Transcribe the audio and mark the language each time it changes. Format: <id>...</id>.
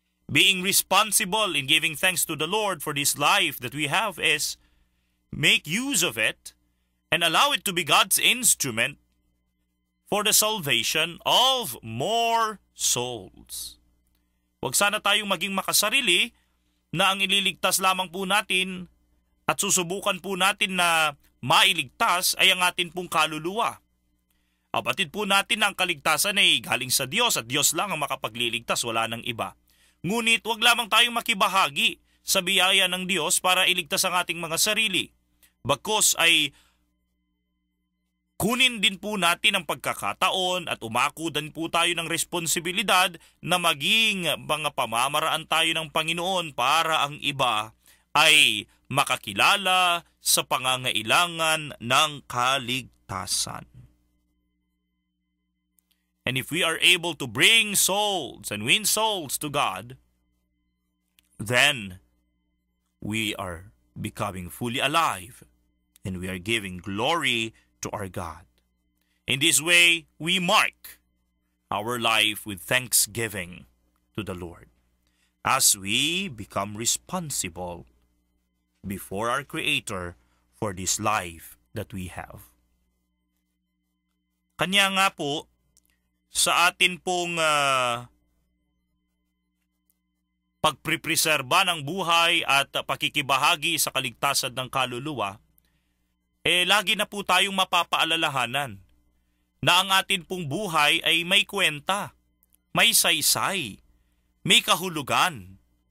<en>Being responsible in giving thanks to the Lord for this life that we have is make use of it and allow it to be God's instrument for the salvation of more souls.</en> <tl>Huwag sana tayong maging makasarili na ang ililigtas lamang po natin at susubukan po natin na mailigtas ay ang atin pong kaluluwa. Abatid po natin na ang kaligtasan ay galing sa Diyos at Diyos lang ang makapagliligtas, wala nang iba. Ngunit huwag lamang tayong makibahagi sa biyaya ng Diyos para iligtas ang ating mga sarili. Bagkus ay kunin din po natin ang pagkakataon at umakudan po tayo ng responsibilidad na maging mga pamamaraan tayo ng Panginoon para ang iba ay makakilala sa pangangailangan ng kaligtasan.</tl> <en>And if we are able to bring souls and win souls to God, then we are becoming fully alive and we are giving glory to our God. In this way, we mark our life with thanksgiving to the Lord as we become responsible before our Creator for this life that we have.</en> <tl>Kanya nga po, sa atin pong pagpripreserba ng buhay at pakikibahagi sa kaligtasan ng kaluluwa, lagi na po tayong mapapaalalahanan na ang atin pong buhay ay may kwenta, may saysay, may kahulugan.</tl>